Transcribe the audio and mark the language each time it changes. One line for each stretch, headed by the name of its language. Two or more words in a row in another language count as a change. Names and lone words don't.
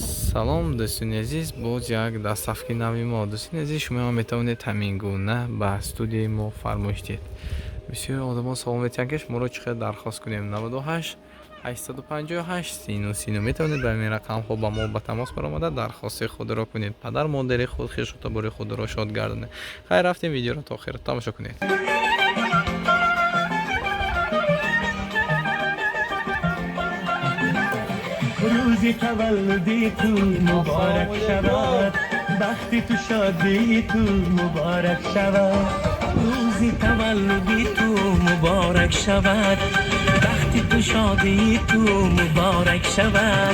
Tajik: салом, дӯстони азиз, боз як дастсафки нави мо. Дӯстони азиз, шумо метавонед ҳамин гуна ба студияи мо фармоиш диҳед. бисёри одамон савол метиҳанд, ки шуморо чӣ қадр дархост кунем. 98 858 30 метавонед ба ҳамин рақамҳо ба мо ба тамос баромада дархости худро кунед. Падар модари худ, хишотабори худро шод гардонед. хайр, рафтем видеоро то охир тамошо кунед.
Persian: روزی تولدی تو مبارک شود، وقتی تو شادی تو مبارک شود. روزی تولدی تو مبارک شود، وقتی تو شادی تو مبارک شود.